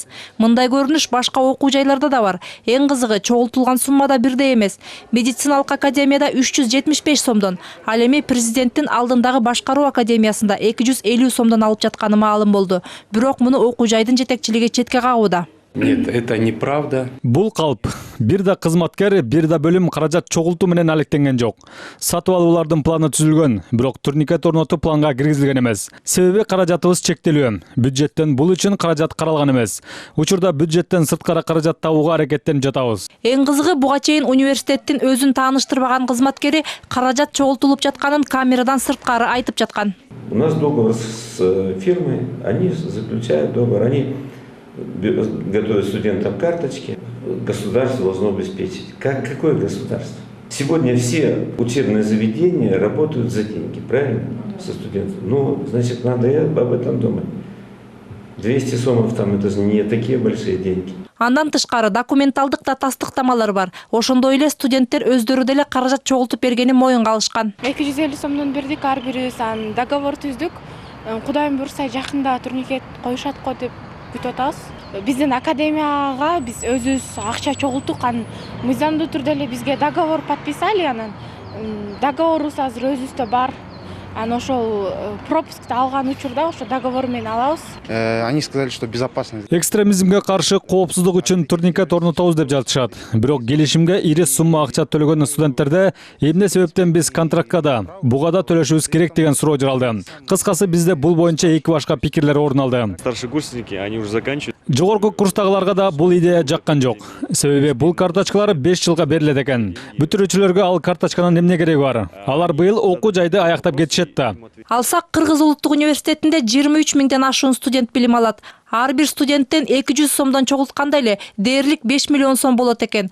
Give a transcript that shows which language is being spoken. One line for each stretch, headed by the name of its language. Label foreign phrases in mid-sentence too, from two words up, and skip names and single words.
Kyrgyz: Мындай көрүнүш башка окуу жайларда да бар. Эң кызыгы, чогултулган сумма да бирдей эмес. Медициналык академияда 375 сомдон, ал эми президенттин алдындагы башкаруу академиясында 250 сомдон алып жатканы маалым болду. Бирок муну окуу жайдын жетекчилиги четке кагууда.
Russian: Нет, это неправда.
Kyrgyz: Бул калп. Бир да кызматкер, бир да бөлүм каражат чогултуу менен алектенген жок. Сатып алуулардын планы түзүлгөн, бирок турникет орнотуу планга киргизилген эмес. Себеби каражатыбыз чектелүү. Бюджеттен бул үчүн каражат каралган эмес. Учурда бюджеттен сырткара каражат табууга аракеттенип жатабыз. Эң кызыгы, буга чейин университеттин өзүн тааныштырбаган кызматкери каражат чогултулуп жатканын камерадан сырткары айтып жаткан.
Russian: У нас договор с фирмой, они заключают договор, они готовят студентам карточки, государство должно обеспечить. Какое государство? Сегодня все учебные заведения работают за деньги, правильно? Со студентами. Ну, значит, надо об этом думать. 200 сомов там это же не такие большие деньги.
Kyrgyz: Андан тышкары документалдык да тастыктамалар бар. Ошондой эле студенттер өздөрү деле каражат чогултуп бергенин моюнга алышкан. 250 сомдон бердик, ар бирибиз договор түздүк. Кудайым буйрса жакында турникет коюшат го деп күтүп атабыз. Биздин академияга биз өзүбүз акча чогулттук, мыйзамдуу түрдө эле бизге
Russian: договор подписали,
Kyrgyz: анан договорубуз азыр өзүбүздө бар. Ошол пропускты алган учурда ошо договор менен алабыз.
Russian: Они сказали, что безопасность.
Kyrgyz: Экстремизмге каршы коопсуздук үчүн турникет орнотобуз деп жатышат. Бирок келишимге ири сумма акча төлөгөн студенттерде эмне себептен биз контрактка да, буга да төлөшүбүз керек деген суроо жаралды. Кыскасы бизде бул боюнча эки башка пикирлер орун алды.
Russian: Старшекурсники, они уже заканчивают.
Kyrgyz: Жогорку курстагыларга да бул идея жаккан жок. Себеби бул карточкалар 5 жылга берилет экен. Бүтүрүүчүлөргө ал карточканын эмне кереги бар? Алар быйыл окуу жайды аяктап кетишет да. Алсак, Кыргыз улуттук университетинде 23 000ден ашуун студент билим алат. Ар бир студенттен 200 сомдон чогултканда эле дээрлик 5 миллион сом болот экен.